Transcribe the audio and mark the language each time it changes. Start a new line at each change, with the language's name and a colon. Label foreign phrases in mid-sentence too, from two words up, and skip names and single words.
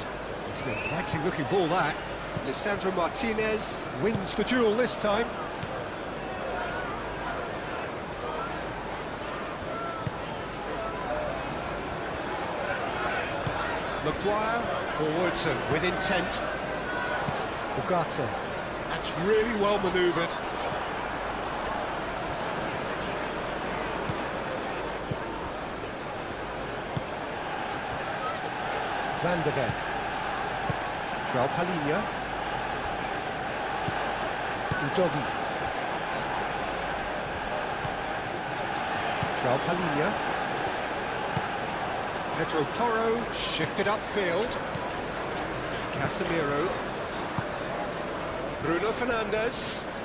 English: It's an inviting looking ball that. Lisandro Martinez wins the duel this time. Maguire, forwards and with intent. Ugarte. That's really well manoeuvred. Van de Ven. João Palhinha. Udogi. João Palhinha. Pedro Porro shifted upfield. Casemiro. Bruno Fernandes.